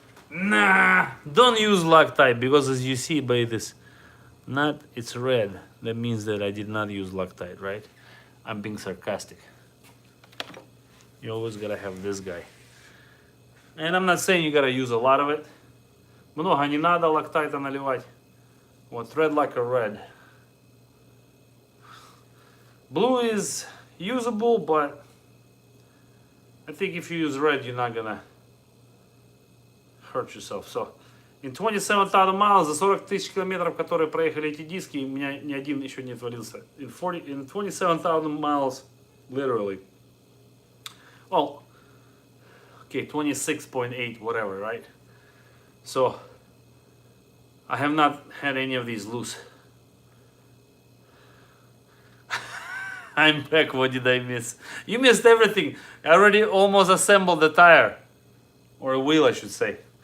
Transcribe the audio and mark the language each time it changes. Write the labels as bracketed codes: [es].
[en] Nah, don't use Loctite because as you see by this nut, it's red. That means that I did not use Loctite, right? I'm being sarcastic. You always gotta have this guy. And I'm not saying you gotta use a lot of it. [ru] Много не надо лактайта наливать. Вот [en] red like a red. Blue is usable, but I think if you use red, you're not gonna hurt yourself. So In 27,000 miles, [ru] за 40 тысяч километров, которые проехали эти диски, у меня ни один еще не отвалился. [en] In 27,000 miles, literally. Well, okay, 26.8, whatever, right? So, I have not had any of these loose. I'm back, what did I miss? You missed everything. I already almost assembled the tire. Or a wheel, I should say.